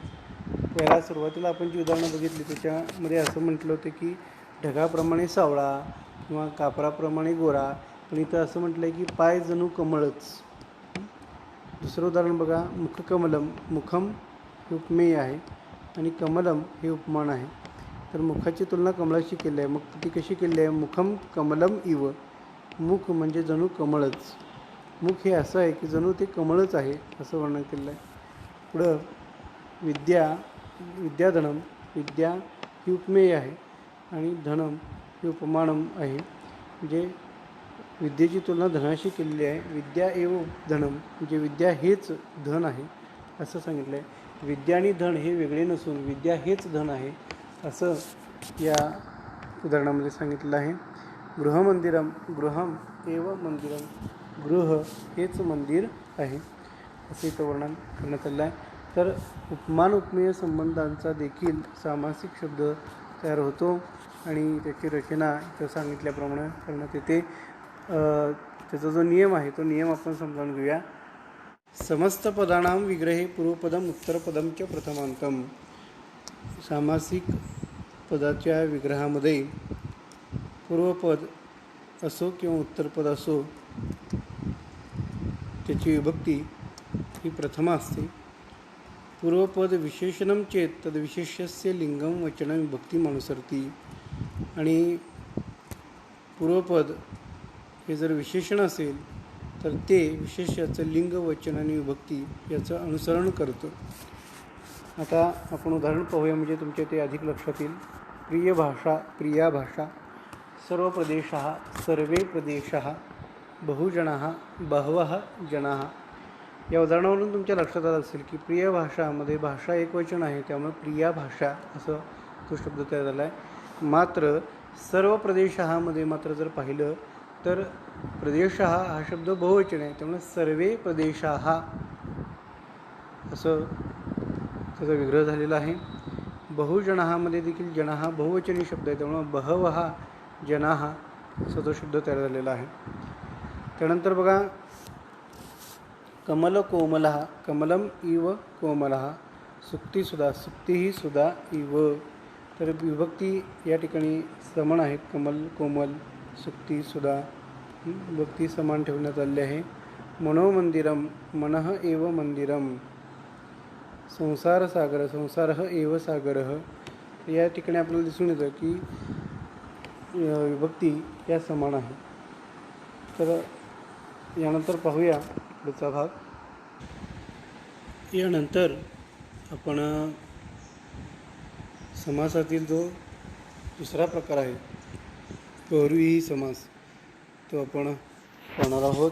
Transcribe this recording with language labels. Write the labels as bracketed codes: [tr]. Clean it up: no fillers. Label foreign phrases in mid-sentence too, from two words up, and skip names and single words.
[mr] पहिला सुरुवातीला आपण जी उदाहरणं बघितली त्याच्यामध्ये असं म्हटलं होतं की ढगाप्रमाणे सावळा किंवा कापराप्रमाणे गोरा, पण इथं असं म्हटलं आहे की पाय जणू कमळच. दुसरं उदाहरण बघा. मुखकमलम. मुखम हे उपमेय आहे आणि कमलम हे उपमान आहे. तर मुखाची तुलना कमळाशी केली आहे. मग ती कशी केली आहे? [sa] मुखम कमलम इव. [mr] मुख म्हणजे जणू कमळच. मुख हे असं आहे की जणू ते कमळच आहे असं वर्णन केलं आहे. पुढं विद्याधनम. विद्या ही उपमेय आहे आणि धनम ही उपमानम आहे. म्हणजे विद्येची तुलना धनाशी केलेली आहे. [sa] विद्या एव धनम [mr] म्हणजे विद्या हेच धन आहे असं सांगितलं आहे. विद्या आणि धन हे वेगळे नसून विद्या हेच धन आहे असं या उदाहरणामध्ये सांगितलं आहे. [sa] गृहमंदिरम. गृहम एव मंदिरम. [mr] गृह हेच मंदिर आहे असं इथं वर्णन करण्यात आलं आहे. तर उपमान उपमेय संबंधांचा देखील सामासिक शब्द तयार होतो आणि त्याची रचना इथं सांगितल्याप्रमाणे करण्यात येते. त्याचा जो नियम आहे तो नियम आपण समजावून घेऊया. [sa] समस्त पदानां विग्रहे पूर्वपदम उत्तरपदम च प्रथमांतम. [mr] सामासिक पदाच्या विग्रहामध्ये पूर्वपद असो किंवा उत्तरपद असो त्याची विभक्ती ही प्रथमा असते. [sa] पूर्वपद विशेषणम चेत तद्विशेष्यस्य लिंगम वचनं विभक्तिमनुसरती. [mr] आणि पूर्वपद हे जर विशेषण असेल तर ते विशेष्याचं लिंग वचन आणि विभक्ती याचं अनुसरण करतं. आता आपण उदाहरण पाहूया म्हणजे तुमच्या ते अधिक लक्षात येईल. [sa] प्रिय भाषा. प्रिया भाषा. सर्व प्रदेशः. सर्वे प्रदेशः. बहुजनाः. बहवः जनाः. [mr] या उदाहरणावरून तुमच्या लक्षात आलं असेल की प्रिय भाषामध्ये भाषा एकवचन आहे, त्यामुळे [sa] प्रिया भाषा [mr] असं तो शब्द तयार झाला आहे. मात्र सर्व प्रदेशामध्ये मात्र जर पाहिलं तर प्रदेश हा शब्द बहुवचन आहे, त्यामुळे [sa] सर्वे प्रदेशाः [mr] असं त्याचा विग्रह झालेला आहे. बहुजनामध्ये देखील जनाः बहुवचनी शब्द आहे, त्यामुळे [sa] बहवः जनाः [mr] असा तो शब्द तयार झालेला आहे. त्यानंतर बघा [sa] कमल कोमलः. कमलम इव कोमलः. सुक्तीसुधा. सुक्तीही सुधा इव. [mr] तर विभक्ती या ठिकाणी समान आहेत. [sa] कमल कोमल सुक्ती सुधा [mr] विभक्ती समान ठेवण्यात आली आहे. [sa] मनोमंदिरम. मनः एव मंदिरम. संसारसागर. संसारः एव सागरः. [mr] या ठिकाणी आपल्याला दिसून येतं की विभक्ती या समान आहे. तर यानंतर पाहूया पुढचा भाग. यानंतर आपण समासातील जो दुसरा प्रकार आहे बहुव्रीही समास तो आपण पाहणार आहोत.